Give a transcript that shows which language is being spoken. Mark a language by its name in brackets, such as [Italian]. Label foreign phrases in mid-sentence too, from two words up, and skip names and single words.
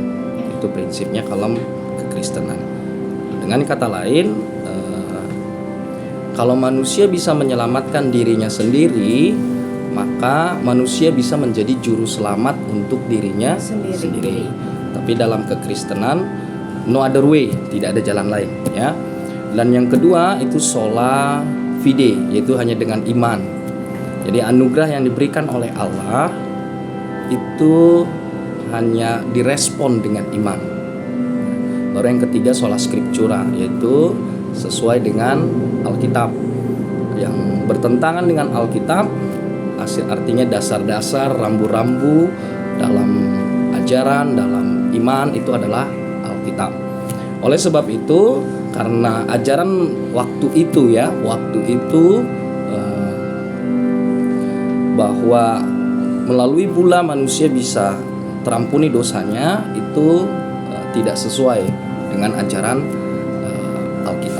[Indonesian] Itu prinsipnya kalau kekristenan. Dengan kata lain, kalau manusia bisa menyelamatkan dirinya sendiri, maka manusia bisa menjadi juru selamat untuk dirinya sendiri. Tapi dalam kekristenan [English] no other way, [Indonesian] tidak ada jalan lain ya. Dan yang kedua itu [Latin] sola fide, [Indonesian] yaitu hanya dengan iman. Jadi anugerah yang diberikan oleh Allah itu hanya direspon dengan iman. Baru yang ketiga [Latin] sola scriptura, [Indonesian] yaitu sesuai dengan Alkitab. Yang bertentangan dengan Alkitab artinya dasar-dasar, rambu-rambu dalam ajaran, dalam iman itu adalah Alkitab. Oleh sebab itu, karena ajaran waktu itu bahwa melalui bula manusia bisa terampuni dosanya, itu tidak sesuai dengan ajaran Alkitab.